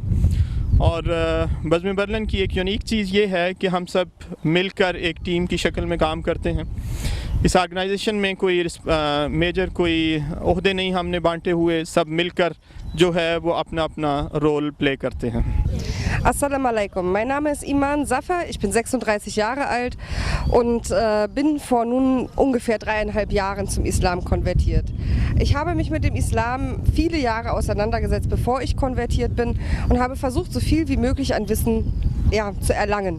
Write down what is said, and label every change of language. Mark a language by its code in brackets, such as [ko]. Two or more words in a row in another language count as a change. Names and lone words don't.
[hi] और बज़्म बर्लिन की एक यूनिक चीज़ ये है कि हम सब मिलकर एक टीम की शक्ल में काम करते हैं। इस ऑर्गेनाइजेशन में कोई मेजर कोई ओहदे नहीं हमने बांटे हुए, सब मिलकर जो है वो अपना अपना [en] role play [hi] करते हैं। [ar] السلام عليكم, [de] mein Name ist Iman Safar, ich bin 36 Jahre alt und bin vor nun ungefähr 3,5 Jahren zum Islam konvertiert. Ich habe mich mit dem Islam viele Jahre auseinandergesetzt, bevor ich konvertiert bin und habe versucht, so viel wie möglich an Wissen zu erlangen.